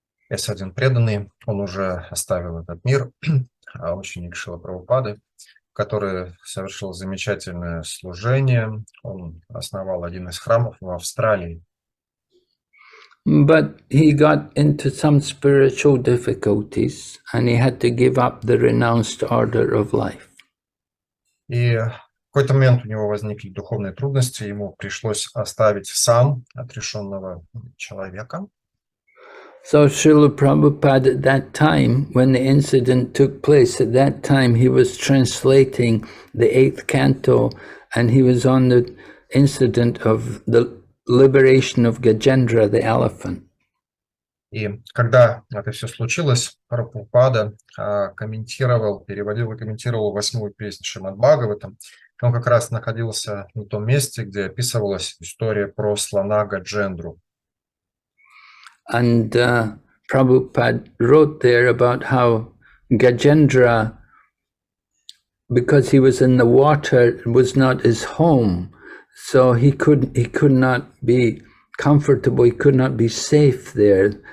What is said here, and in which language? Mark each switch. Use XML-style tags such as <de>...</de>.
<ru>Есть один преданный, он уже оставил этот мир, ученик Шрила Прабхупады, который совершил замечательное служение. Он основал один из храмов в Австралии.</ru> <en>But he got into some spiritual difficulties and he had to give up the renounced order of life.</en> <ru>И в какой-то момент у него возникли духовные трудности, ему пришлось оставить сан отрешенного человека.</ru> <en>So Srila Prabhupada at that time, when the incident took place, at that time he was translating the 8th canto and he was on the incident of the liberation of Gajendra, the elephant.</en> <ru>И когда это все случилось, Прабхупада переводил и комментировал 8-ю песню Шримад Бхагаватам. Он как раз находился на том месте, где описывалась история про слона Гаджендру.</ru> <en>And Prabhupada wrote there about how Gajendra, because he was in the water, was not his home, so he could not be comfortable, he could not be safe there.</en>